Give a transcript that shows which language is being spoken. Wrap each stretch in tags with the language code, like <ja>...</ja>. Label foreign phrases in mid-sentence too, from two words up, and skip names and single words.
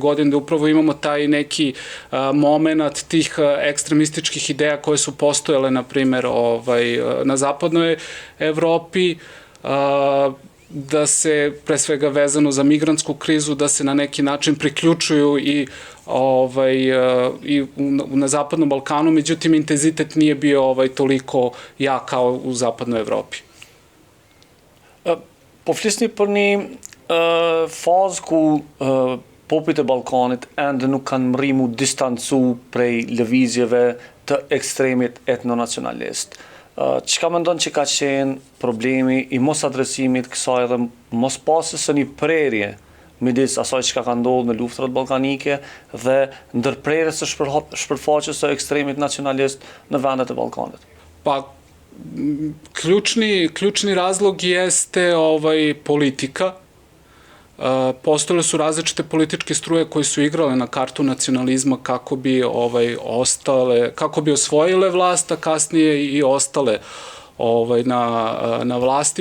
<sr>godine, da upravo imamo taj neki moment tih ekstremističkih ideja koje su postojale, na primer, na zapadnoj Evropi, da se, pre svega vezano za migrantsku krizu, da se na neki način priključuju i na Zapadnom Balkanu, međutim, intenzitet nije bio toliko jak kao u Zapadnoj Evropi.</sr> <sq>Po flisni për një fazë ku popujt e Ballkanit ende nuk kanë mrimu distancu prej lëvizjeve të ekstremit etnonacionalist. Çka mendon që ka qenë problemi i mos adresimit kësaj dhe mos pasjes së një prerje midis asaj që ka ndodhur në luftrat ballkanike dhe ndërprerjes së shpërfaqjes së ekstremit nacionalist në vendet e Ballkanit?</sq> <sr>Pa, ključni razlog jeste politika. Postojale su različite političke struje koje su igrale na kartu nacionalizma kako bi osvojile vlast, a kasnije i ostale na vlasti.</sr>